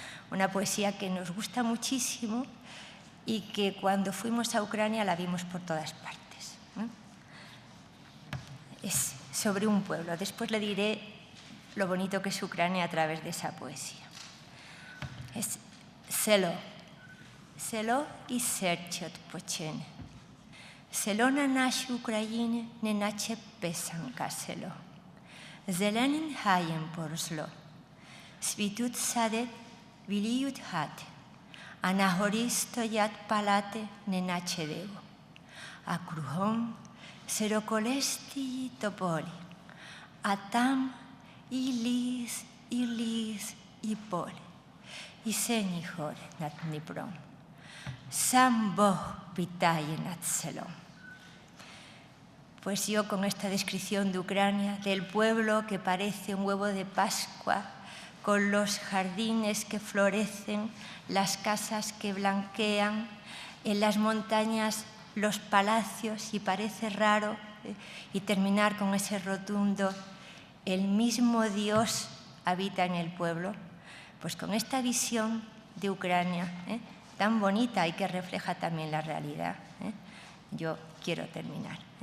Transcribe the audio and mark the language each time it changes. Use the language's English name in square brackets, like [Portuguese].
[Spanish] Una poesía que nos gusta muchísimo y que cuando fuimos a Ucrania la vimos por todas partes. Es sobre un pueblo. Después le diré lo bonito que es Ucrania a través de esa poesía. Es Selo. [Ukrainian] Selo і серце відпочине. Село на нашій Україні неначе писанка село. Зеленим гаєм поросло. Світуть сади, біліють хати, а на горі стоять палати, неначе диво. А кругом сироколисті й тополі, а там і ліс, і поле, і сині гори над Дніпром. Сам Бог вітає над селом. [Spanish] Pues yo con esta descripción de Ucrania, del pueblo que parece un huevo de Pascua, con los jardines que florecen, las casas que blanquean, en las montañas los palacios, y parece raro, y terminar con ese rotundo, el mismo Dios habita en el pueblo, pues con esta visión de Ucrania tan bonita y que refleja también la realidad, yo quiero terminar.